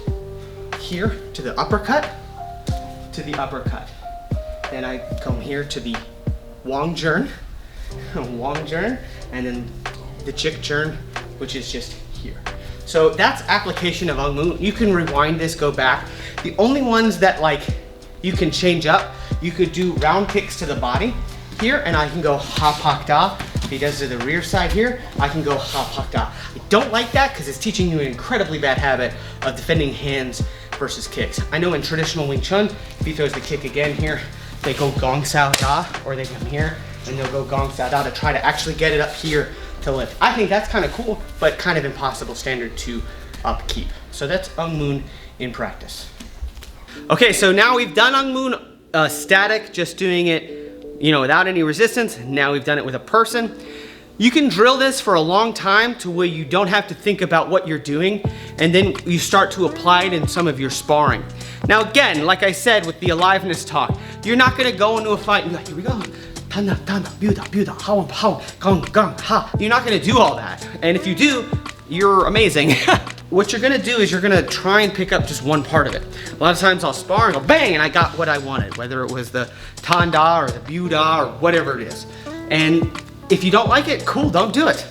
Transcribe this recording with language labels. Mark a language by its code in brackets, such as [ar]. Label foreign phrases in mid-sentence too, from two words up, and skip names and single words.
[en] Here to the uppercut, Then I come here to the [yue] 橫掌, [en] and then the [yue] 直掌, [en] which is just here. So that's application of Ung Moon. You can rewind this, go back. The only ones that like you can change up, you could do round kicks to the body here, and I can go [yue] 下拍打. [en] If he does to the rear side here, I can go [yue] 下拍打. [en] I don't like that because it's teaching you an incredibly bad habit of defending hands versus kicks. I know in traditional Wing Chun, if he throws the kick again here, they go [yue] 耕手打, [en] or they come here and they'll go [yue] 耕手打 [en] to try to actually get it up here to lift. I think that's kind of cool, but kind of impossible standard to upkeep. So that's Ung Moon in practice. Okay, so now we've done Ung Moon static, just doing it, you know, without any resistance. Now we've done it with a person. You can drill this for a long time to where you don't have to think about what you're doing, and then you start to apply it in some of your sparring. Now again, like I said with the aliveness talk, you're not gonna go into a fight and be like, here we go. Tanda, tanda, buda, buda, how, gong, gong, ha. You're not gonna do all that. And if you do, you're amazing. What you're gonna do is you're gonna try and pick up just one part of it. A lot of times I'll spar and go bang, and I got what I wanted, whether it was the tanda or the buda or whatever it is. And if you don't like it, cool, don't do it.